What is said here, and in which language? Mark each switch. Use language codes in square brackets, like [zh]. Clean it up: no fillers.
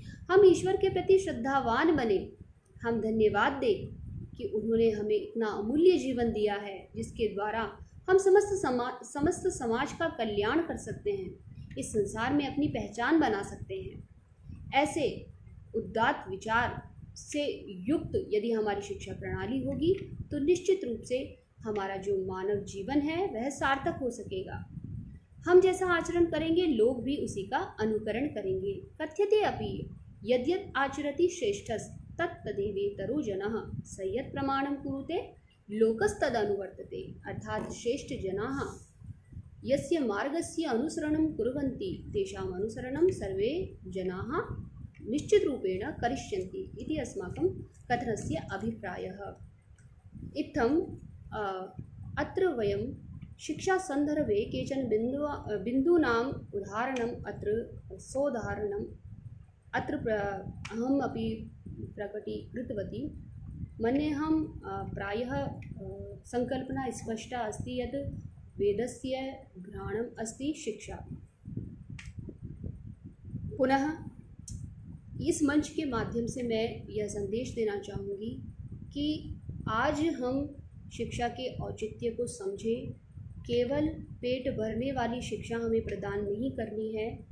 [hi] हम ईश्वर के प्रति श्रद्धावान बने, हम धन्यवाद दें कि उन्होंने हमें इतना अमूल्य जीवन दिया है जिसके द्वारा हम समस्त समाज का कल्याण कर सकते हैं, इस संसार में अपनी पहचान बना सकते हैं। ऐसे उदात्त विचार से युक्त यदि हमारी शिक्षा प्रणाली होगी तो निश्चित रूप से हमारा जो मानव जीवन है वह सार्थक हो सकेगा। हम जैसा आचरण करेंगे लोग भी उसी का अनुकरण करेंगे। [sa] कथ्यते अपि यद्यत् आचरति श्रेष्ठस् तत्तदेवेतरो जनः स यत् प्रमाणं कुरुते लोकस्तदनुवर्तते। अर्थात श्रेष्ठ जनाः यस्य मार्गस्य अनुसरणं कुर्वन्ति तेषाम् अनुसरणं सर्वे जनाः निश्चित रूपेण करिष्यन्ति इति अस्माकं कथनस्य अभिप्रायः। इत्थं अत्र वयं शिक्षासन्दर्भे केचन बिन्दूनाम् उदाहरणम् अत्र सोदाहरणम् अत्र अहम् अपि प्रकटीकृतवती। मन्येऽहं प्रायः संकल्पना स्पष्टा अस्ति यत् वेदस्य घ्राणम् अस्ति शिक्षा। [hi] पुनः इस मंच के माध्यम से मैं यह संदेश देना चाहूँगी कि आज हम शिक्षा के औचित्य को समझें। केवल पेट भरने वाली शिक्षा हमें प्रदान नहीं करनी है।